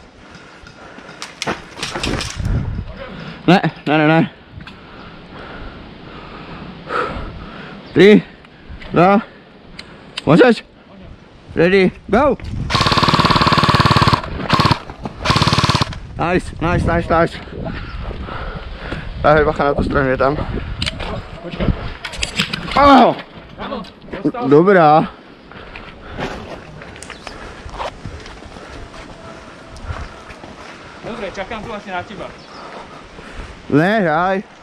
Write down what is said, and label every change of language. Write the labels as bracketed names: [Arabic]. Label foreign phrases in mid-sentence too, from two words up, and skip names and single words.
[Czech] Ne. 3, 2, můžeš? [English] Ready, go! Nice. [Czech] Dávej bacha na tu stranu, je tam. Oh! Dobrá. [Slovak] Dobre, čakám tu asi na teba. [Czech] Ne, hraj.